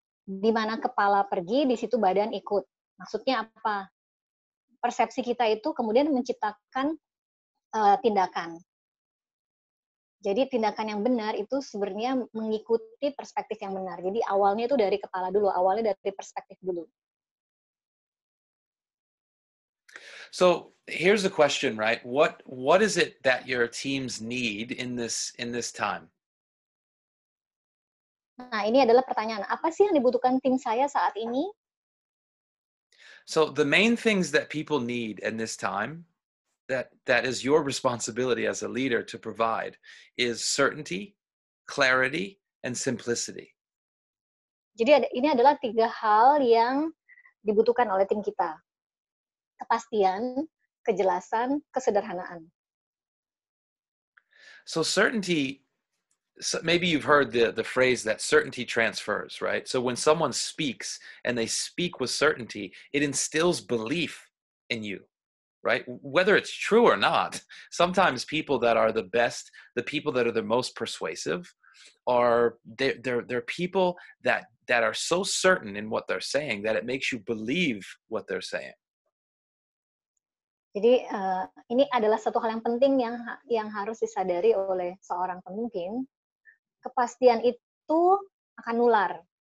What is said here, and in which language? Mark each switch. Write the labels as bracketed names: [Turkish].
[Indonesian] Di mana kepala pergi, di situ badan ikut. Maksudnya apa? Persepsi kita itu kemudian menciptakan tindakan. Jadi tindakan yang benar itu sebenarnya mengikuti perspektif yang benar. Jadi awalnya itu dari kepala dulu, awalnya dari perspektif dulu. [English] So here's the question, right? What is it that your teams need in this time? [Indonesian] Nah, ini adalah pertanyaan. Apa sih yang dibutuhkan tim saya saat ini? [English] So the main things that people need in this time that is your responsibility as a leader to provide is certainty, clarity, and simplicity. [Indonesian] Jadi ini adalah 3 hal yang dibutuhkan oleh tim kita. Kepastian, kejelasan, kesederhanaan. [English] So certainty, so maybe you've heard the phrase that certainty transfers, right? So when someone speaks and they speak with certainty, it instills belief in you, right? Whether it's true or not, sometimes people that are the best, the people that are the most persuasive, are they're people that are so certain in what they're saying that it makes you believe what they're saying. [Indonesian] Jadi ini adalah satu hal yang penting yang harus disadari oleh seorang pemimpin. Kepastian itu akan nular.